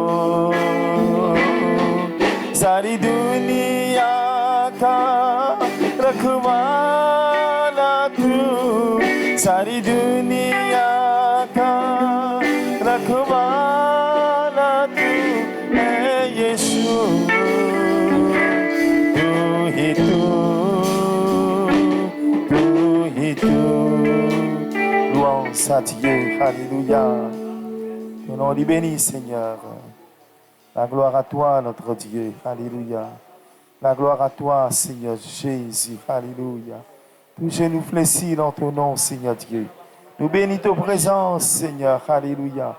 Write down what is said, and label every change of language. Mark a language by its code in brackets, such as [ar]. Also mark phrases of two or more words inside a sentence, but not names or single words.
[hi] सारी दुनिया का रखवाला तू सारी दुनिया का रखवाला तू है यीशु तू ही तू [fr] louange à Dieu, alléluia. Ton nom est béni, Seigneur. La gloire à toi, notre Dieu, alléluia. La gloire à toi, Seigneur Jésus, alléluia. Touchez nous fléchis dans ton nom, Seigneur Dieu. Nous bénis ta présence, Seigneur, alléluia.